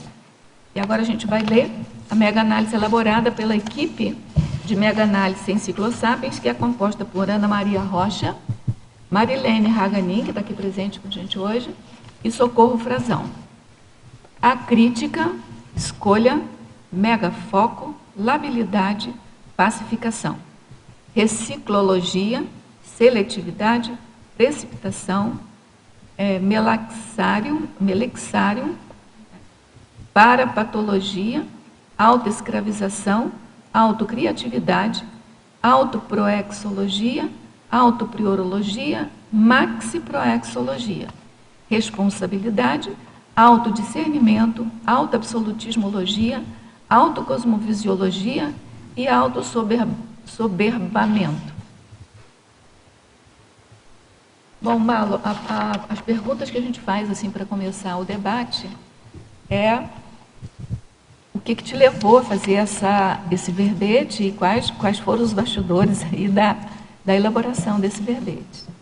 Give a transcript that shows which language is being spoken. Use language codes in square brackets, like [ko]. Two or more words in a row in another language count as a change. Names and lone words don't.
[pt] E agora a gente vai ler a mega-análise elaborada pela equipe de mega-análise em Ciclosapiens, que é composta por Ana Maria Rocha, Marilene Haganin, que está aqui presente com a gente hoje, e Socorro Frazão. A crítica, escolha, megafoco, labilidade, pacificação, reciclologia, seletividade, precipitação, melexário, parapatologia, autoescravização, autocriatividade, autoproexologia, autopriorologia, maxiproexologia, responsabilidade, autodiscernimento, autoabsolutismologia, autocosmovisiologia e autossoberbamento. Bom, Malo, as perguntas que a gente faz assim para começar o debate é o que te levou a fazer esse verbete e quais foram os bastidores aí da elaboração desse verbete.